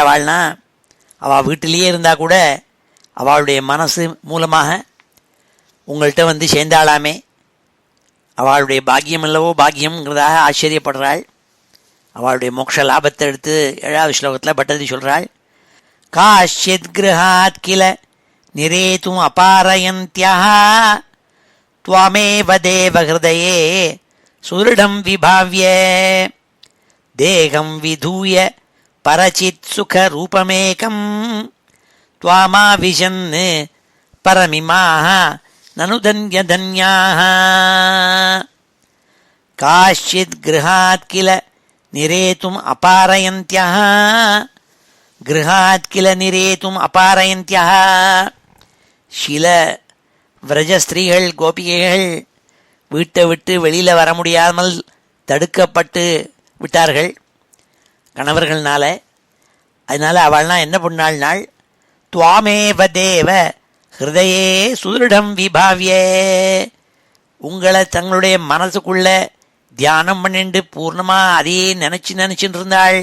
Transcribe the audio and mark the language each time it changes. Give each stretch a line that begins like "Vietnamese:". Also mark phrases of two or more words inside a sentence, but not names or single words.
Tamil: அவள்னா அவள் வீட்டிலேயே இருந்தால் கூட அவளுடைய மனசு மூலமாக உங்கள்கிட்ட வந்து சேர்ந்தாளாமே. அவளுடைய பாக்கியம் அல்லவோ பாக்கியம்ங்கிறதாக ஆச்சரியப்படுறாள். அவளுடைய மோட்ச லாபத்தை எடுத்து 7வது ஸ்லோகத்தில் பட்டதி சொல்கிறாள்.
Sanskrit: काश्चित् गृहात् किल निरेतुम् अपारयन्त्यः त्वामेव देवहृदये सुदृढं विभाव्य देहं विधूय परचित्सुखरूपमेकं त्वामाविशन् परमिमाः ननु धन्यधन्याः. काश्चित् गृहात् किल निरेतुम् अपारयन्त्यः गृहात् किल निरेतुम् अपारयन्त्यः.
Tamil: சில விரஜ ஸ்திரீகள் கோபிகைகள் வீட்டை விட்டு வெளியில் வர முடியாமல் தடுக்கப்பட்டு விட்டார்கள் கணவர்கள்னால. அதனால் அவள்லாம் என்ன பண்ணாள்னாள்,
Sanskrit: त्वामेव देव हृदये सुदृढं विभाव्य,
Tamil: உங்களை தங்களுடைய மனசுக்குள்ள தியானம் பண்ணிட்டு பூர்ணமாக அதையே நினச்சின்னு இருந்தாள்.